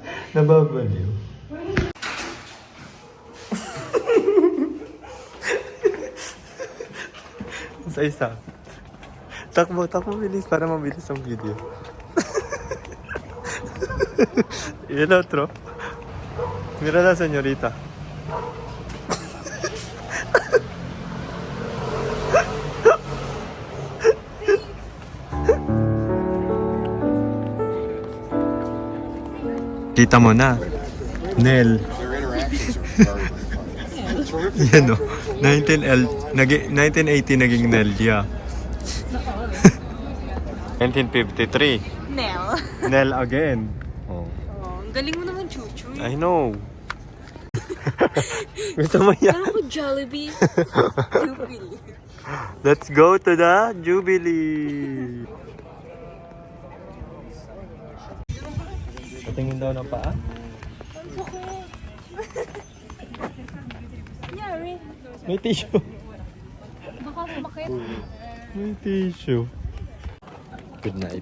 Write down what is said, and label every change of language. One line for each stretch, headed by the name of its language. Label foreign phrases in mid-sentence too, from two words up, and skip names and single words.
Filipino: Nababaliw. Isa. Takbo, bilis para mabilis ang video.
Spanish: Y el otro. Mira a la señorita.
Filipino: Kita mo na. Nel. Yan o. 1980 naging Nelia. 1953. Nel. Nel again. Oh. Oh, ang galing mo naman, Chuchu.
English: I know.
Filipino: Gusto mo yan? Parang ko Jollibee. Jubilee.
English: Let's go to the Jubilee.
Filipino: Patingin daw ng paa. Yari. May tissue. Baka sumakit. May tissue.
English: Good night.